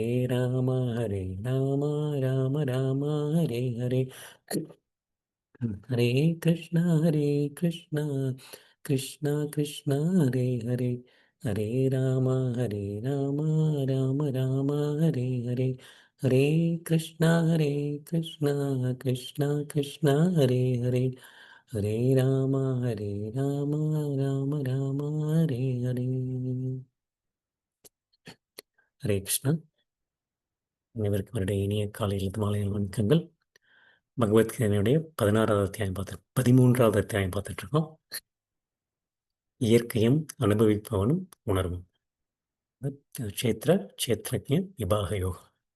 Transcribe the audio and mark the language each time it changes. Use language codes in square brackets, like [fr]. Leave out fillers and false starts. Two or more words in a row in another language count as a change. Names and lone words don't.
[ta] ராம ராம ராம ஹரே ஹரே ஹரே கிருஷ்ணா கிருஷ்ணா கிருஷ்ணா ஹரே ஹரே ஹரே ராம ராம ராம ராம ஹரே ஹரே ஹரே கிருஷ்ணா கிருஷ்ணா கிருஷ்ணா ஹரே ஹரே ஹரே ராம ராம ராம ஹரே ஹரே. ஹரே கிருஷ்ணா. அனைவருக்கும் அவருடைய இனிய காலையில் மாலை வணக்கங்கள். பகவத்கீதையினுடைய 16வது அத்தியாயம் 13வது அத்தியாயம் பார்த்துட்டு இருக்கோம். இயற்கையும் அனுபவிப்பவனும் உணர்வும். க்ஷேத்திர க்ஷேத்ரஜ்ஞ விபாக யோகம்.